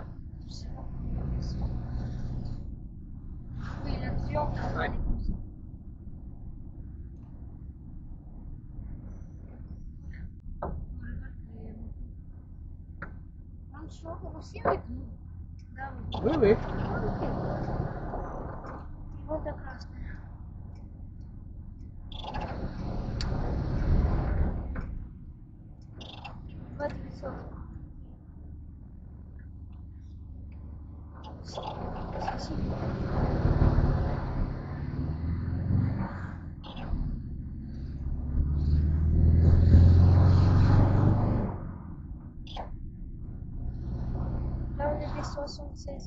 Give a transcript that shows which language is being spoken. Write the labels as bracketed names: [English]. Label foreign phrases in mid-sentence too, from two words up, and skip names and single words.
[French] Je sais pas comment on fait ça. Oui, le triangle on va aller comme ça. [Russian] Он шел [French] aussi avec nous. [Russian] Да, вот. [French] Oui, oui. [Russian] Вот это красное. Вот лицо. [French] ici. Là, on était 76.